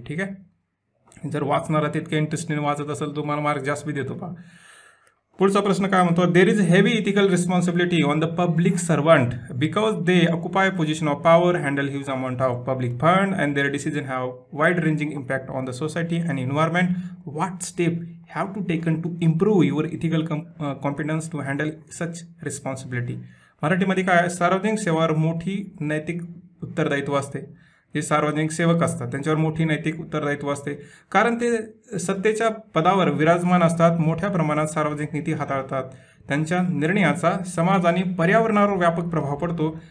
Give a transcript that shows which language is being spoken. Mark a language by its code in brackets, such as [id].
[mr] ठीक आहे, जर वाचणारा तितक्या इंटरेस्टने वाचत असेल तुम्हाला मार्क जास्त बी देतो पहा. पुढचा प्रश्न काय म्हणतो, [en] There is heavy ethical responsibility on the public servant because they occupy position of power, handle huge amount of public fund and their decision have wide ranging impact on the society and environment. What step have to taken to improve your ethical competence to handle such responsibility. [mr] मराठीमध्ये काय, सार्वजनिक सेवावर मोठी नैतिक उत्तरदायित्व असते. जे सार्वजनिक सेवक असतात त्यांच्यावर मोठी नैतिक उत्तरदायित्व असते, कारण ते सत्तेच्या पदावर विराजमान असतात, मोठ्या प्रमाणात सार्वजनिक नीती हाताळतात, त्यांच्या निर्णयाचा समाज आणि पर्यावरणावर व्यापक प्रभाव पडतो.